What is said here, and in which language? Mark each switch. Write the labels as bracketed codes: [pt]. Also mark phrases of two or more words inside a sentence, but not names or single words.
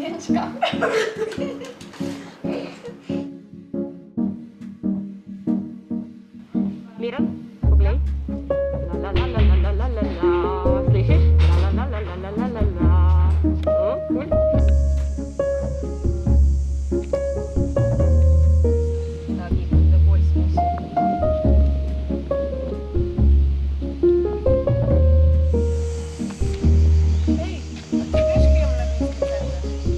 [sl] Mačka. Miran, poglej. La la la la la la la la. Slišiš? La la la la la la la la. Cool. Da vidim, da bolj smisel. Hej, a ti veš, kje je mladinski center?